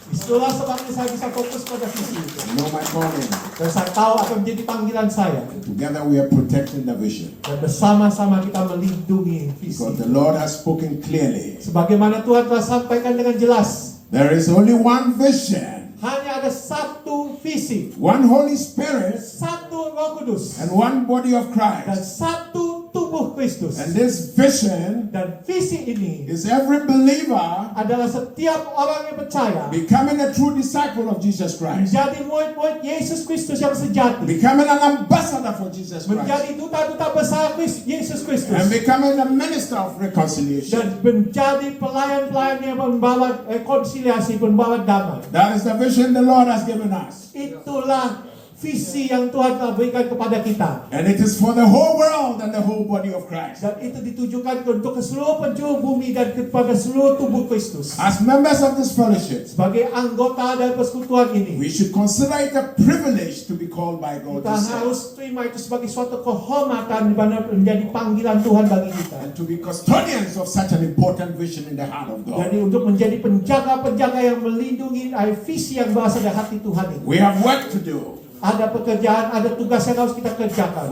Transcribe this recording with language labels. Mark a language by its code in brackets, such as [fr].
[id] Itulah sebabnya saya bisa fokus pada visi itu. [en] I know my calling. [id] Dan saya tahu akan menjadi panggilan saya. [en] Together we are protecting the vision. [id] Dan bersama-sama kita melindungi visi. [en] Because the Lord has spoken clearly. [id] Sebagaimana Tuhan telah sampaikan dengan jelas. [en] There is only one vision, [id] Hanya ada satu visi. [en] one Holy Spirit, [id] Satu Roh Kudus. [en] and one body of [id] Dan [en] Christ. [id] satu tubuh Kristus. [en] And this vision [id] Dan visi ini [en] is every believer [id] adalah setiap orang yang percaya [en] becoming a true disciple of Jesus Christ, [id] menjadi murid-murid Yesus Kristus yang sejati, [en] becoming an ambassador for Jesus Christ, [id] menjadi duta-duta besar Yesus Kristus, [en] and becoming a minister of reconciliation. [id] dan menjadi pelayan-pelayan yang membawa rekonsiliasi, membawa damai. [en] That is the vision the Lord has given us. [id] Itulah visi yang Tuhan telah berikan kepada kita. [en] And it is for the whole world and the whole body of Christ. [id] Dan itu ditujukan untuk ke seluruh penjuru bumi dan kepada seluruh tubuh Kristus. [en] As members of this fellowship, [id] Sebagai anggota dari persekutuan ini, [en] we should consider it a privilege to be called by God [id] kita [en] to serve, [id] harus terima itu sebagai suatu kehormatan di mana menjadi panggilan Tuhan bagi kita. [en] and to be custodians of such an important vision in the heart of God. [id] Jadi untuk menjadi penjaga-penjaga yang melindungi visi yang berasal dari hati Tuhan itu. [en] We have work to do. [id] Ada pekerjaan, ada tugas yang harus kita kerjakan.